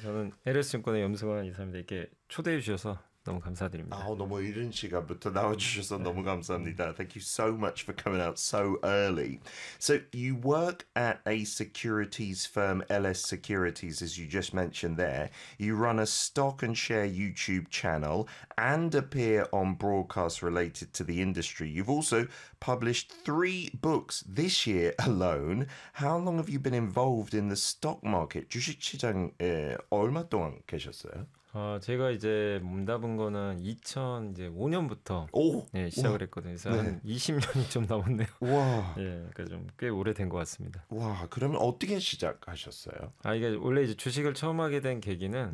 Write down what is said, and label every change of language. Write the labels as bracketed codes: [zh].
[ko] 저는 LS 증권의 염승환 이사입니다. 이렇게 초대해 주셔서 너무 감사드립니다. 아, 너무 이른 시간부터 나와 주셔서 너무 감사합니다. [en] Thank you so much for coming out so early. So you work at a securities firm, LS Securities, as you just mentioned there. You run a stock and share YouTube channel and appear on broadcasts related to the industry. You've also published 3 books this year alone. How long have you been involved in the stock market? [ko] 주식 시장 얼마 동안 계셨어요? 제가 이제 몸담은 거는 2005년부터 네, 시작을 했거든요. 그래서 네. 한 20년이 좀 넘었네요. 와, 예, 그러니까 좀 꽤 오래된 것 같습니다. 와, 그러면 어떻게 시작하셨어요? 아, 이게 원래 이제 주식을 처음 하게 된 계기는